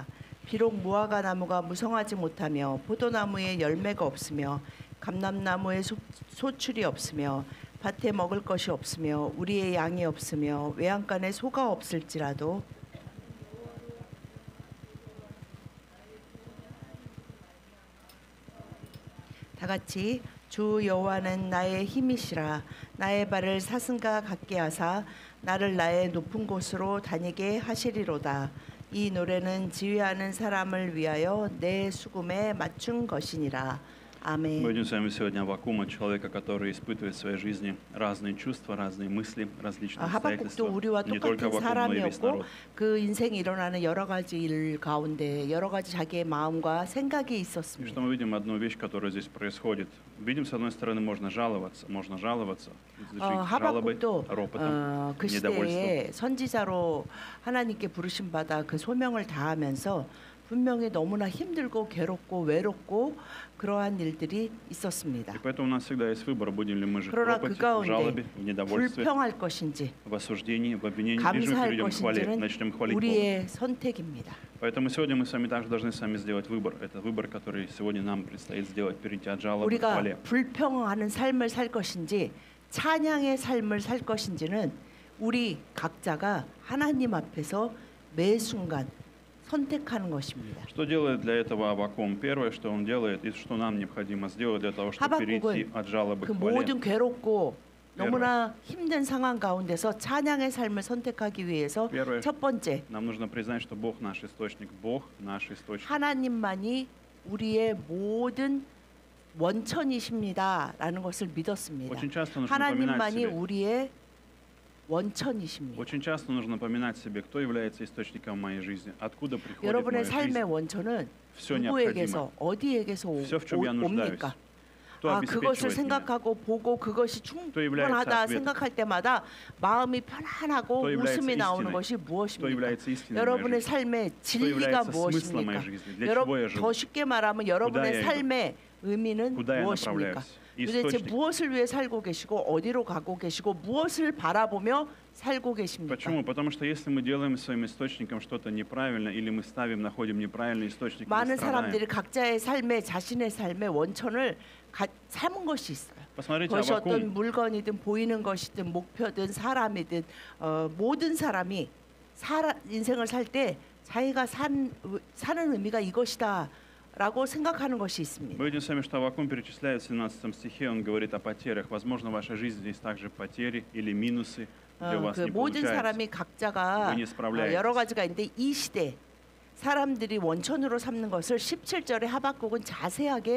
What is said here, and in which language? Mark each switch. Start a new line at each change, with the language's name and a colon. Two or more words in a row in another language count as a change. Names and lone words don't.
Korean: 비록 무화과 나무가 무성하지 못하며 포도나무에 열매가 없으며 감람나무에 소출이 없으며 밭에 먹을 것이 없으며 우리의 양이 없으며 외양간에 소가 없을지라도 다 같이 주 여호와는 나의 힘이시라. 나의 발을 사슴과 같게 하사 나를 나의 높은 곳으로 다니게 하시리로다. 이 노래는 지휘하는 사람을 위하여 내 수금에 맞춘 것이니라. 아멘.
Russian: Мы видим с вами сегодня Аввакума, человека, который испытывает в своей жизни разные чувства, разные мысли, различные обстоятельства.
Korean: 하박국도 우리와
Russian: Не только
Korean: 똑같은
Russian: Аввакум, но и весь
Korean: 사람이었고
Russian: народ.
Korean: 그 인생에 일어나는 여러 가지 일 가운데 여러 가지 자기의 마음과 생각이
Russian: И
Korean: 있었습니다.
Russian: что мы видим одну вещь, которая здесь происходит. Видим, с одной стороны, можно жаловаться, жить жалобой,
Korean: 하박국도
Russian: ропотом,
Korean: 그
Russian: недовольством.
Korean: 시대에 선지자로 하나님께 부르심 받아 그 소명을 다하면서 분명히 너무나 힘들고 괴롭고 외롭고 그러한 일들이 있었습니다.
Russian: И поэтому у нас всегда есть выбор, будем ли мы жить в
Korean: 그러나 그
Russian: ропоте, в
Korean: 가운데
Russian: жалобе, в недовольстве,
Korean: 불평할 것인지
Russian: в осуждении, в обвинении, или же мы
Korean: 감사할
Russian: перейдем к хвале,
Korean: 것인지는
Russian: начнем хвалить Бога.
Korean: 우리의 선택입니다.
Russian: Поэтому сегодня мы с вами также должны сами сделать выбор. Это выбор, который сегодня нам предстоит сделать, перейти от жалобы к
Korean: 우리가
Russian: хвале.
Korean: 불평하는 삶을 살 것인지 찬양의 삶을 살 것인지는 우리 각자가 하나님 앞에서 매 순간 선택하는 것입니다.
Russian: Что делает для этого Аввакум? Первое, что он делает, и что нам необходимо сделать для того, чтобы перейти
Korean: 하박국은
Russian: от жалобы
Korean: 그
Russian: к хвале.
Korean: 모든 괴롭고 너무나 힘든 상황 가운데서 찬양의 삶을 선택하기 위해서
Russian: Первое,
Korean: 첫 번째
Russian: нам нужно признать, что Бог наш источник. Бог наш источник.
Korean: 하나님만이 우리의 모든 원천이십니다라는 것을 믿었습니다.
Russian: Очень часто нужно напоминать
Korean: 하나님만이
Russian: себе.
Korean: 우리의 원천이십니다.
Russian: Очень часто нужно напоминать себе, кто является источником моей жизни, откуда приходит
Korean: 여러분의
Russian: моя жизнь,
Korean: 삶의 원천은
Russian: все
Korean: 누구에게서
Russian: необходимое,
Korean: 어디에게서
Russian: все, в чем я нуждаюсь.
Korean: 옵니까?
Russian: Кто
Korean: 그것을
Russian: обеспечивает меня,
Korean: 생각하고 보고 그것이
Russian: 또 является
Korean: 충분하다
Russian: ответом.
Korean: 생각할 때마다 마음이 편안하고
Russian: 또 является
Korean: 웃음이 나오는
Russian: истиной.
Korean: 것이
Russian: кто
Korean: 무엇입니까?
Russian: является истиной моей
Korean: 여러분의
Russian: жизни,
Korean: 삶의
Russian: кто
Korean: 진리가
Russian: является смыслом моей
Korean: 무엇입니까?
Russian: жизни, для чего я
Korean: 더
Russian: живу,
Korean: 쉽게 말하면 여러분의
Russian: я иду?
Korean: 삶의 의미는
Russian: куда я
Korean: 무엇입니까?
Russian: направляюсь.
Korean: 도대체
Russian: Источник.
Korean: 무엇을 위해 살고 계시고 어디로 가고 계시고 무엇을 바라보며 살고 계십니까?
Russian: Почему? Потому что если мы делаем своим источником что-то неправильно, или мы находим неправильный источник, мы
Korean: 많은
Russian: страдаем.
Korean: 사람들이 각자의 삶에 자신의 삶의 원천을 삼은 것이 있어요.
Russian: Посмотрите,
Korean: 그것이 어떤
Russian: Аввакум,
Korean: 물건이든 보이는 것이든 목표든 사람이든 모든 사람이 인생을 살 때 자기가 사는 의미가 이것이다 라고 생각하는 것이 있습니다.
Russian: мы видим с вами, что Аввакум перечисляет в 17 стихе, он говорит о потерях. Возможно, в вашей жизни есть также потери или минусы, где у вас
Korean: 그
Russian: не
Korean: 모든
Russian: получается.
Korean: 사람이 각자가
Russian: вы не справляетесь.
Korean: 여러 가지가 있는데 이 시대 사람들이 원천으로 삼는 것을 17절에 하박국은 자세하게